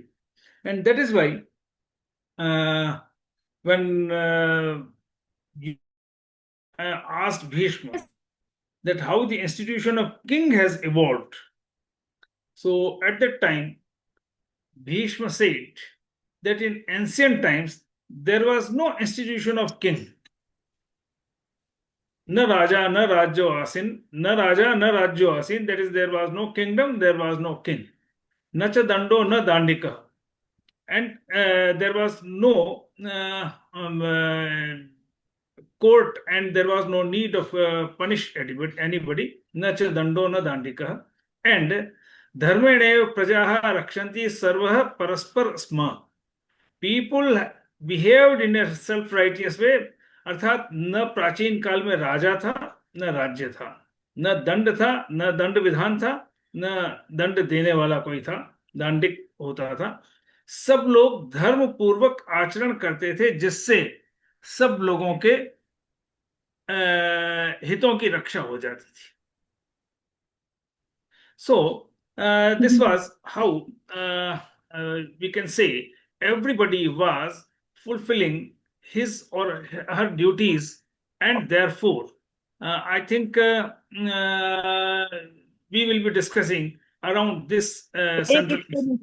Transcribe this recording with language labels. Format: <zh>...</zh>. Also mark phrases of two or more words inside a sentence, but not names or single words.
<en>And that is why when you asked Bhishma that how the institution of king has evolved, so at that time Bhishma said that in ancient times there was no institution of king.</en> <sa>Na raja, na rajyo asin, na raja, na rajyo asin,</sa> <en>that is, there was no kingdom, there was no king.</en> <sa>Na cha dando, na dandika.</sa> <en>And there was no court, and there was no need of punish anybody.</en> <sa>Na cha dando, na dandika. And dharmenev prajaha rakshanti sarvah paraspar sma.</sa> <en>People behaved in a self-righteous way.</en> <hi>अर्थात न प्राचीन काल में राजा था, न राज्य था, न दंड था, न दंड विधान था, न दंड देने वाला कोई था, दांडिक होता था. सब लोग धर्म पूर्वक आचरण करते थे, जिससे सब लोगों के हितों की रक्षा हो जाती थी.</hi> <en>So this was how we can say everybody was fulfilling his or her duties, and therefore I think we will be discussing around this central issue.</en>